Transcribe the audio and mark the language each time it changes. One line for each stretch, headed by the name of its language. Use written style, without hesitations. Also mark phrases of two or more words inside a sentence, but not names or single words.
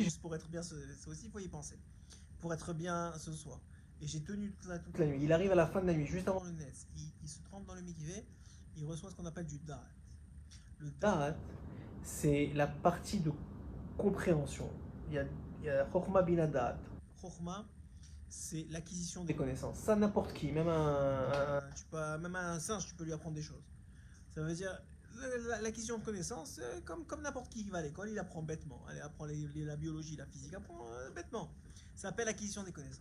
French: Juste pour être bien, c'est aussi, il faut y penser. Pour être bien ce soir. Et j'ai tenu toute la nuit. Il arrive à la fin de la nuit, juste avant le Netz. Il se trempe dans le mikveh, il reçoit ce qu'on appelle du da'at. Le da'at, c'est la partie de compréhension. Il y a
Hebrew: חכמה בינה דעת.
French: Chokhmah, c'est l'acquisition des connaissances. Ça, n'importe qui, même même un singe, tu peux lui apprendre des choses. Ça veut dire, l'acquisition de connaissances, comme n'importe qui va à l'école, il apprend bêtement. Il apprend la biologie, la physique, il apprend bêtement. Ça s'appelle l'acquisition des connaissances.